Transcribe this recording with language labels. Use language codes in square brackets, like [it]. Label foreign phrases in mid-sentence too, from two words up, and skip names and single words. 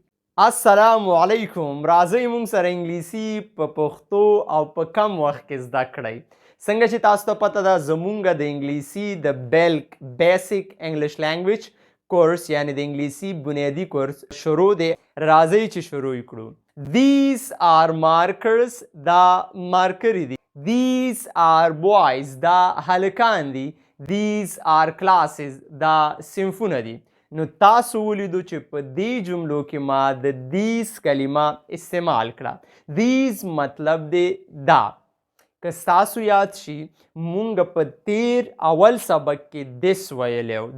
[ar] السلام علیکم. [ps] راځئ مونږ سره انګلیسي په پښتو او په کم وخت کې زده کړئ. څنګه چې تاسو ته پته ده زمونږ د انګلیسي د [en] basic English language course [ps] یعنی د انګلیسي بنیادی کورس شروع دی. راځئ چې شروع کړو. [en] These are markers. [ps] دا مارکرې دي. [en] These are boys. [ps] دا هلکان دي. [en] These are classes. [ps] دا صنفونه دي. نو تاسو ولیدو چې په دې جملو کې ما د these کلمه استعمال کړه. these مطلب دی دا. که ستاسو یاد شي مونږ په تیر اول سبق کې this ویلی و.